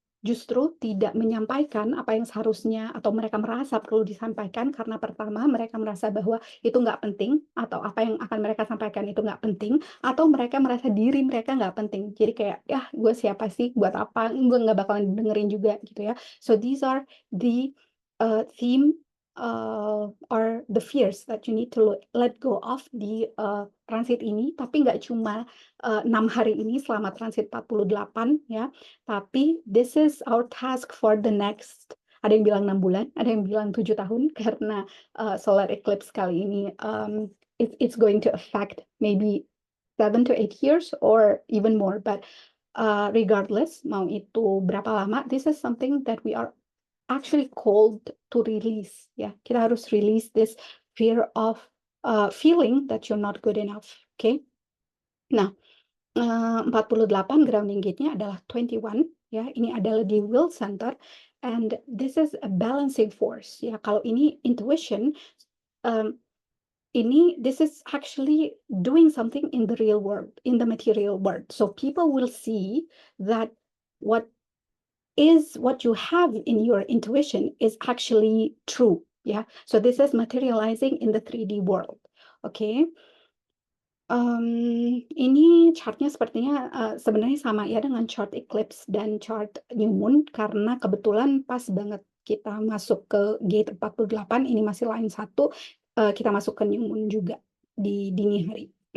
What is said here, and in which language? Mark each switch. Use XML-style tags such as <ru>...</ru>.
<id>justru tidak menyampaikan apa yang seharusnya atau mereka merasa perlu disampaikan karena pertama mereka merasa bahwa itu nggak penting atau apa yang akan mereka sampaikan itu nggak penting atau mereka merasa diri mereka nggak penting. Jadi kayak, "Yah, gue siapa sih? Buat apa? Gue nggak bakalan dengerin juga," gitu ya.</id> <en>So these are the, theme, or the fears that you need to let go of</en> <id>di, transit ini. Tapi nggak cuma, 6 hari ini selama transit 48 ya, tapi</id> <en>this is our task for the next,</en> <id>ada yang bilang 6 bulan, ada yang bilang 7 tahun karena, solar eclipse kali ini,</id> <en>it's going to affect maybe 7 to 8 years or even more. But, regardless</en> <id>mau itu berapa lama,</id> <en>this is something that we are actually called to release ya.</en> <id>Kita harus</id> <en>release this fear of, feeling that you're not good enough, okay? Nah, 48 grounding gate-nya adalah 21 ya,</en> <id>ini adalah di</id> <en>will center and this is a balancing force ya.</en> <id>Kalau ini</id> <en>intuition, um, this is actually doing something in the real world, in the material world. So people will see that what what you have in your intuition is actually true. Yeah. So this is materializing in the 3D world. Okay.</en> <id>Ini chartnya sepertinya sebenarnya sama ya dengan chart eclipse dan chart new moon karena kebetulan pas banget kita masuk ke gate 48, ini masih line 1, kita masuk ke new moon juga di dini hari.</id>